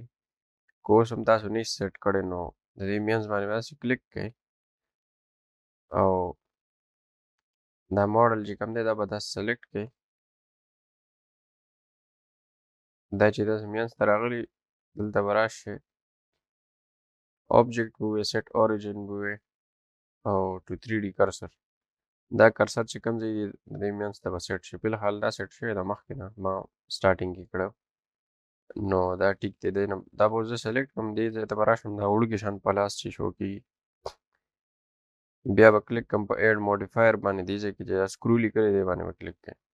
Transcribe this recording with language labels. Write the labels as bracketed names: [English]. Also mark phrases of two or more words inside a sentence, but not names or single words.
[Pashto] که اوس هم تاسو نه سیټ کړی نو د دې مینځ باندې به داسې کلیک کړئ او دا ماډل چې کوم دی دا به داسې سلیکټ کړئ. دا چې داسې مینځ ته راغلي دلته به راشئ object به ووایي [English] set origin [Pashto] به ووایي او [English] to 3D cursor. [Pashto] دا کرسر چې کوم ځای دی د دې مینځ ته به سیټ شي. فلحال دا سیټ شوی ده مخکې نه ما سټارټینګ کې کړی نو دا ټیک دی. دی نه دا به زه سلیکټ کړم دې ځای ته به راشم دا وړوکی شان په لاس چې شو کېږي بیا به کلیک کړم په [English] add modifier [Pashto] باندې دې ځای کې چې دا سکرو لیکلی دی باندې به کلیک کړئ.